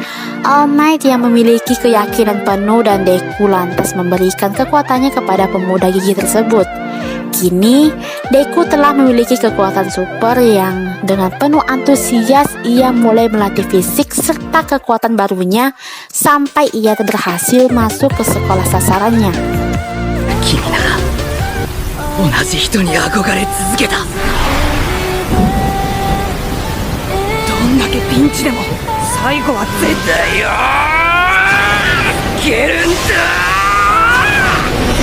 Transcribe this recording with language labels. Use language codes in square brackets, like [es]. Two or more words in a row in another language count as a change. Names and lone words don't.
[id] All Might yang memiliki keyakinan penuh dan Deku lantas memberikan kekuatannya kepada pemuda gigi tersebut. Kini, Deku telah memiliki kekuatan super yang dengan penuh antusias ia mulai melatih fisik serta kekuatan barunya sampai ia berhasil masuk ke sekolah sasarannya. [ja] 同じ人に憧れ続けた。どんだけピンチでも最後は絶対よーいけるんだ。